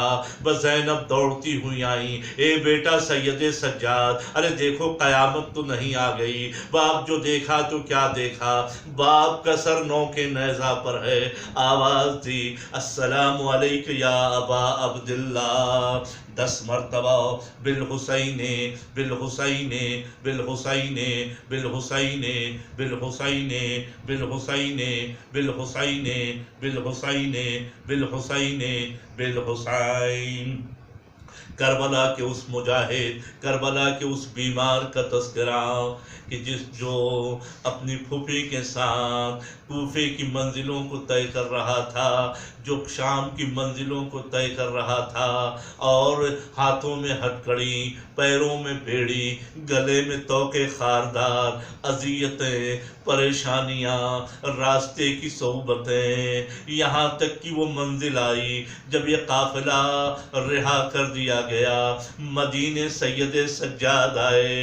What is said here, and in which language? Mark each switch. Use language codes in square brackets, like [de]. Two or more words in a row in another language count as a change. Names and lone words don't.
[ur] بس زینب دوڑتی ہوئی آئیں اے بیٹا سید سجاد ارے دیکھو قیامت تو نہیں آ گئی. باپ جو دیکھا تو کیا دیکھا باپ کا سر نو کے نیزہ پر ہے. آواز دی [ar] السلام علیک یا ابا عبداللہ. 10 مرتبہ بالحسین بالحسین بالحسین بالحسین بالحسین بالحسین بالحسین بالحسین بالحسین بالحسین. [ur] کربلا کے اس مجاہد کربلا کے اس بیمار کا تذکرہ کہ جو اپنی پھوپھی کے ساتھ کوفے کی منزلوں کو طے کر رہا تھا جو شام کی منزلوں کو طے کر رہا تھا اور ہاتھوں میں ہتکڑی پیروں میں بیڑی گلے میں توقے خاردار اذیتیں پریشانیاں راستے کی صحبتیں یہاں تک کہ وہ منزل آئی جب یہ قافلہ رہا کر دیا گیا مدینے سید سجاد آئے.